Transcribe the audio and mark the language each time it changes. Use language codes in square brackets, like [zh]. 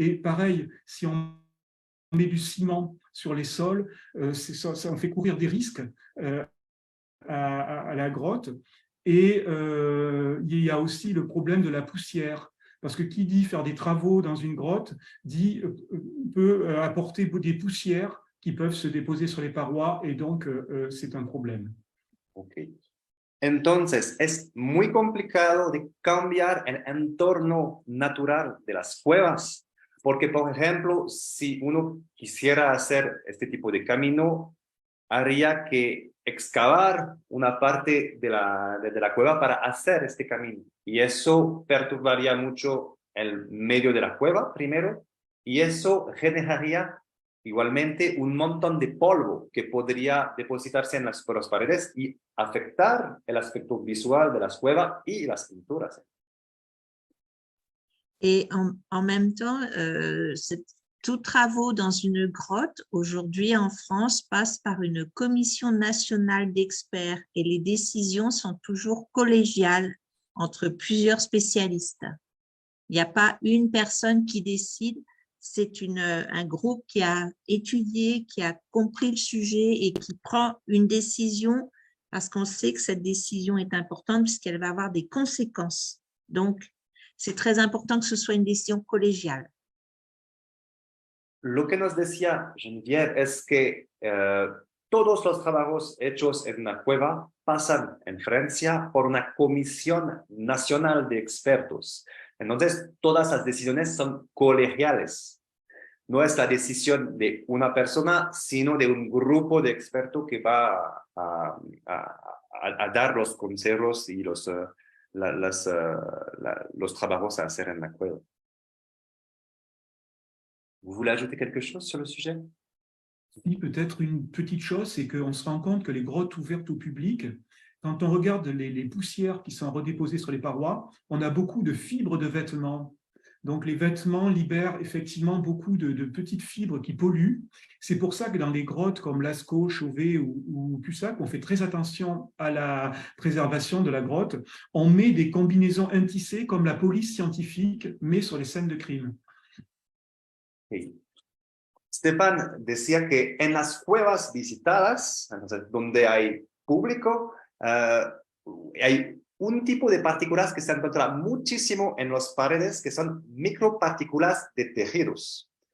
[fr] Et pareil, si on met du ciment sur les sols, ça fait courir des risques à la grotte. Et il y a aussi le problème de la poussière, parce que qui dit faire des travaux dans une grotte peut apporter des poussières qui peuvent se déposer sur les parois, et donc c'est un problème. Okay. [es] Entonces, es muy complicado de cambiar el entorno natural de las cuevas, porque, por ejemplo, si uno quisiera hacer este tipo de camino, haría que excavar una parte de la cueva para hacer este camino. Y eso perturbaría mucho el medio de la cueva, primero, y eso generaría igualmente un montón de polvo que podría depositarse en las paredes y afectar el aspecto visual de las cuevas y las pinturas. [fr] Et en même temps, Tous travaux dans une grotte, aujourd'hui en France, passent par une commission nationale d'experts et les décisions sont toujours collégiales entre plusieurs spécialistes. Il n'y a pas une personne qui décide, c'est un groupe qui a étudié, qui a compris le sujet et qui prend une décision parce qu'on sait que cette décision est importante puisqu'elle va avoir des conséquences. Donc, c'est très important que ce soit une décision collégiale. [es] Lo que nos decía Geneviève es que todos los trabajos hechos en una cueva pasan en Francia por una comisión nacional de expertos. Entonces, todas las decisiones son colegiales. No es la decisión de una persona, sino de un grupo de expertos que va a dar los consejos y los trabajos a hacer en la cueva. [fr] Vous voulez ajouter quelque chose sur le sujet? Oui, peut-être une petite chose, c'est qu'on se rend compte que les grottes ouvertes au public, quand on regarde les poussières qui sont redéposées sur les parois, on a beaucoup de fibres de vêtements. Donc les vêtements libèrent effectivement beaucoup de petites fibres qui polluent. C'est pour ça que dans les grottes comme Lascaux, Chauvet ou Cussac, on fait très attention à la préservation de la grotte. On met des combinaisons intissées comme la police scientifique met sur les scènes de crime. [es] Sí. Stefan decía que en las cuevas visitadas, donde hay público, hay un tipo de partículas que se encuentran muchísimo en las paredes, que son micropartículas de tejidos.